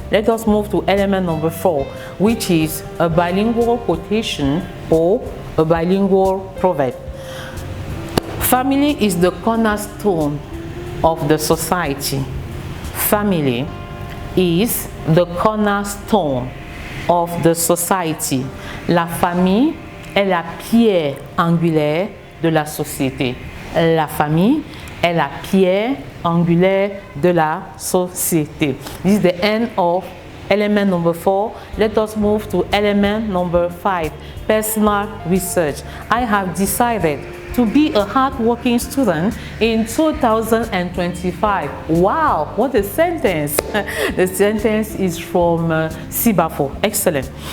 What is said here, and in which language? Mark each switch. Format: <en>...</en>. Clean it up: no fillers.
<en>Let us move to element number 4, which is a bilingual quotation or a bilingual proverb. Family is the cornerstone of the society. Family is the cornerstone of the society.</en> <fr>La famille est la pierre angulaire de la société. La famille est la pierre angulaire de la société.</fr> <en>This is the end of element number 4. Let us move to element number 5, personal research. I have decided to be a hardworking student in 2025. Wow, what a sentence. The sentence is from Sibafo. Excellent.</en>